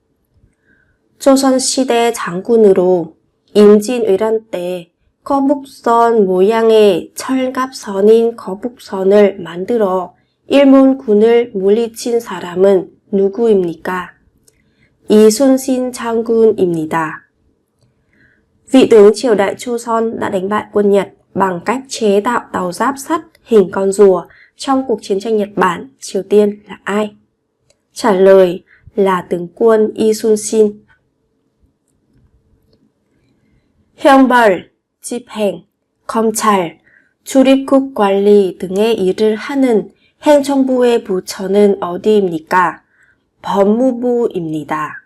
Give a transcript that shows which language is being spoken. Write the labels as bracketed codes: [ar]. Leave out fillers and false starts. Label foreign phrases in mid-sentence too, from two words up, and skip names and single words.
[ko] 조선시대 장군으로 임진왜란 때 거북선 모양의 철갑선인 거북선을 만들어 일본군을 물리친 사람은 누구입니까? 이순신 장군입니다. [vi] Vị tướng triều đại Joseon đã đánh bại quân Nhật bằng cách chế tạo tàu giáp sắt hình con rùa trong cuộc chiến tranh Nhật Bản, Triều Tiên là ai? Trả lời là tướng quân 이순신. [ko] 형벌, 집행, 검찰, 출입국 관리 등의 일을 하는 행정부의 부처는 어디입니까? 법무부입니다.